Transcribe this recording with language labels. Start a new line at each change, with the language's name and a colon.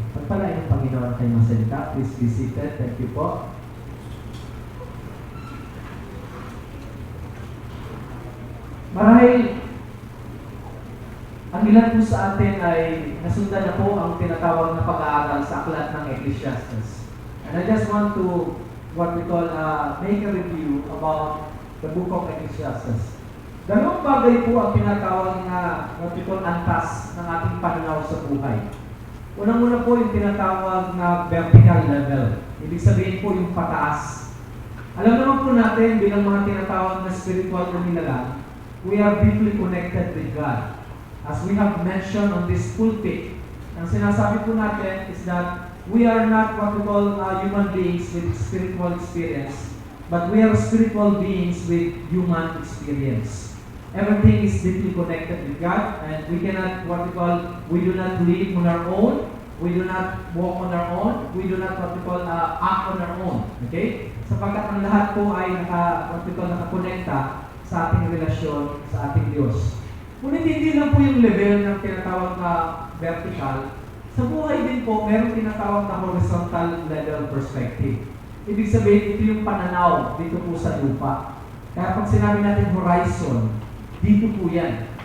Filipino: Pagpalain ng Panginoon kay mga salita.
English: Please be seated. Thank you
Filipino: po. Marahil ang ilan po sa atin ay nasundan na po ang tinatawag na pag-aaral sa aklat ng Ecclesiastes.
English: And I just want to, what we call, make a review about the book of Ecclesiastes.
Filipino: Dalawang bagay po ang tinatawag na
English: what we call
Filipino: antas ng ating pananaw sa buhay. Unang-una po yung tinatawag na vertical level. Ibig sabihin po yung pataas. Alam naman po natin bilang mga tinatawag na spiritual na nilalang,
English: we are deeply connected with God. As we have mentioned on this pulpit,
Filipino: ang sinasabi po natin
English: is that we are not what we call human beings with spiritual experience, but we are spiritual beings with human experience. Everything is deeply connected with God, and we cannot what we call, we do not live on our own, we do not walk on our own, we do not what we call act on our own. Okay?
Filipino: Sapagkat ang lahat po ay nakakonekta sa ating relasyon sa ating Diyos. Ngunit hindi lang po yung level ng tinatawag na vertical. Sa buhay din po, meron tinatawag na horizontal level perspective. Ibig sabihin, ito yung pananaw dito po sa lupa. Kaya pag sinabi natin horizon, dito po yan.